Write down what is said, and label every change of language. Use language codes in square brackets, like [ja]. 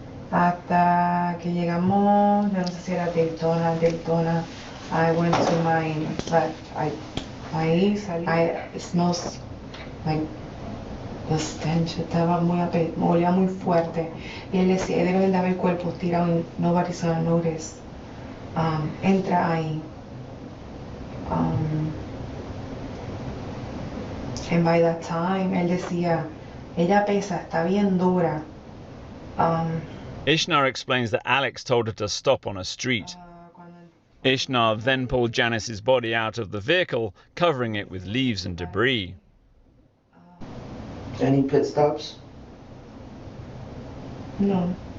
[es] Hasta que llegamos, no sé si era Daytona. [en] I went to my left. [es] Ahí salí. [en] It smells like the stench. [es] Estaba olía muy fuerte. Y él decía, debe de haber cuerpos tirados, [en] nobody's gonna notice. [es] Entra ahí. [en] And by that time, [es] él decía, ella pesa, está bien dura. [en] Ishnar explains that Alex told her to stop on a street. Ishnar then pulled Janice's body out of the vehicle, covering it with leaves and debris. Any pit stops? No.